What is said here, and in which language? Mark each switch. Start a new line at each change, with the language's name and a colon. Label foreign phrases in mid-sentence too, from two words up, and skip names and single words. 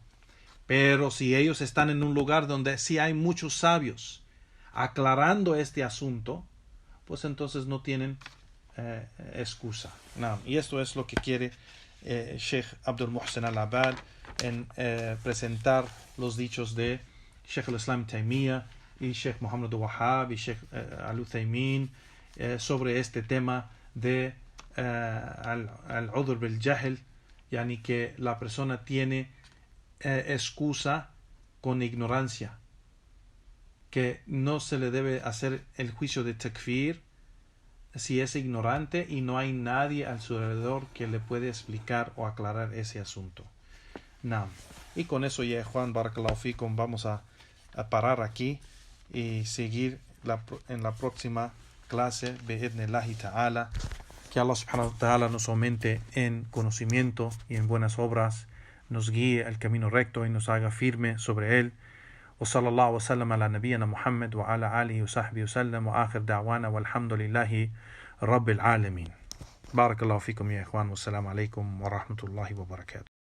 Spanish: Pero si ellos están en un lugar donde sí hay muchos sabios aclarando este asunto, pues entonces no tienen excusa. No. Y esto es lo que quiere Sheikh Abdul Muhsin al-Abbad en presentar los dichos de Sheikh al-Islam Taymiyyah y Sheikh Muhammad Wahhab y Sheikh al-Uthaymin sobre este tema de
Arabic: العذر بالجهل,
Spanish: yani que la persona tiene excusa con ignorancia, que no se le debe hacer el juicio de takfir si es ignorante y no hay nadie a su alrededor que le puede explicar o aclarar ese asunto. Naam. Y con eso ya, Juan,
Arabic: بارك الله فيكم,
Spanish: vamos a parar aquí y seguir en la próxima clase,
Arabic: بإذن الله تعالى.
Spanish: Que Allah
Arabic: سبحانه وتعالى
Spanish: nos aumente en conocimiento y en buenas obras, nos guíe al camino recto y nos haga firme sobre él.
Arabic: وصلى الله وسلم على نبينا محمد وعلى آله وصحبه وسلم وآخر دعوانا والحمد لله رب العالمين. بارك الله فيكم يا إخوان والسلام عليكم ورحمة الله وبركاته.